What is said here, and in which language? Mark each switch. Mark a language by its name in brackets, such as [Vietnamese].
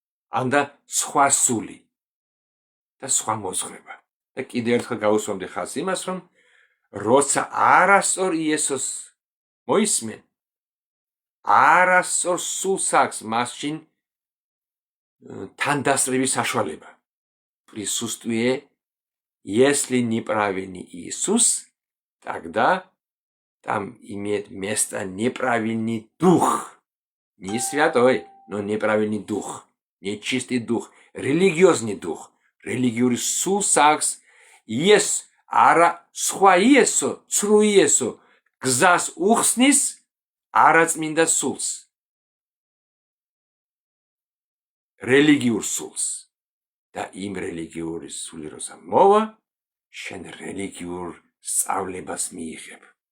[Georgian] ანდა სხვა სული და სხვა მოძღვრება. და კიდევ ერთხელ გავუსვამდი ხაზს იმას, რომ როცა არასწორ იესოს მოისმენ, არასწორ სულს აქვს მასში თანდასწრების საშუალება. [Russian] Присутствие, если неправильный Иисус, тогда там имеет место неправильный дух. Не святой, но неправильный дух. Нечистый дух, религиозный дух. Религиозный [Georgian] сулс აქვს Иес, არა სხვა იესო, ცრუ იესო, გზას უხსნის არაწმინდა სულს. რელიგიურ სულს. და იმ რელიგიური სული როცა მოვა, შენ რელიგიურ სწავლებას მიიღებ.